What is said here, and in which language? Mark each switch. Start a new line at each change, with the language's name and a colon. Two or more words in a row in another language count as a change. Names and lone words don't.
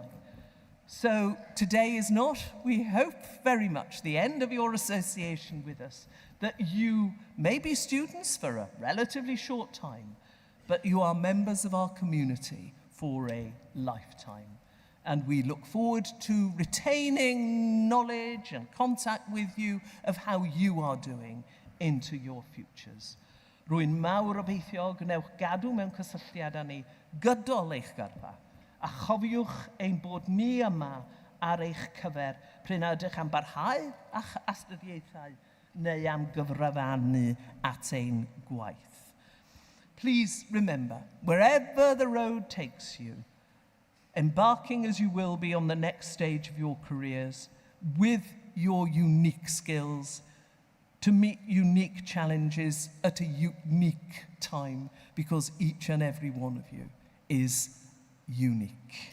English: So today is not, we hope very much, the end of your association with us, that you may be students for a relatively short time, but you are members of our community for a lifetime. And we look forward to retaining knowledge and contact with you of how you are doing into your futures.
Welsh: Rwy'n mawr obeithio gwnewch gadw mewn cysylltiad â ni gydol eich gyrfa, a chofiwch ein bod ni yma ar eich cyfer pryn ydych am barhau a'ch astudiaethau neu am gyfrifannu at ein gwaith.
English: Please remember, wherever the road takes you, embarking as you will be on the next stage of your careers, with your unique skills, to meet unique challenges at a unique time, because each and every one of you is unique.